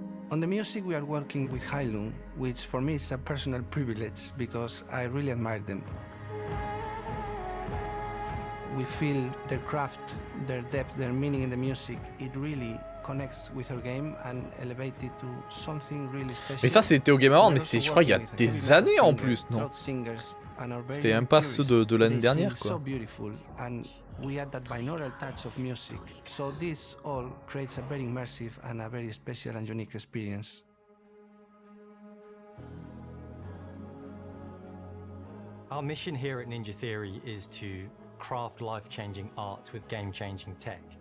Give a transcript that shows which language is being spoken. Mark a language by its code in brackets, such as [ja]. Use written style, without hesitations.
[en] On the music, we are working with Heilung, which for me is a personal privilege because I really admire them. We feel their craft, their depth, their meaning in the music. It really connects with our game and elevates it to something really special. [fr] Mais ça c'était au Game Awards, mais c'est je crois il y a des années en plus, non? C'était même pas ceux de l'année dernière quoi. [en] We add that binaural touch of music, so this all creates a very immersive and a very special and unique experience. Our mission here at Ninja Theory is to craft life-changing art with game-changing tech.